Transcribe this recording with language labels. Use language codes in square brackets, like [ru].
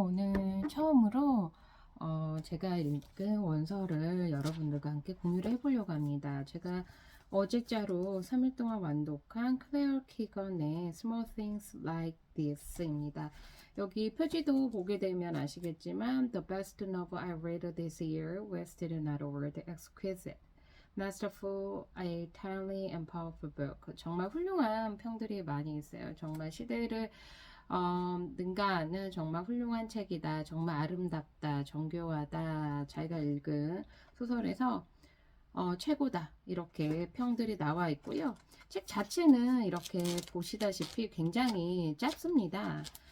[ko] 오늘 처음으로 제가 읽은 원서를 여러분들과 함께 공유를 해보려고 합니다. 제가 어제자로 3일 동안 완독한 클레어 키건의 Small Things Like This입니다. 여기 표지도 보게 되면 아시겠지만 [en] The best novel I read this year was still not over the exquisite. Masterful, a timely and powerful book. [ko] 정말 훌륭한 평들이 많이 있어요. 정말 시대를 능가하는 정말 훌륭한 책이다. 정말 아름답다. 정교하다. 자기가 읽은 소설에서 최고다. 이렇게 평들이 나와 있고요. 책 자체는 이렇게 보시다시피 굉장히 짧습니다.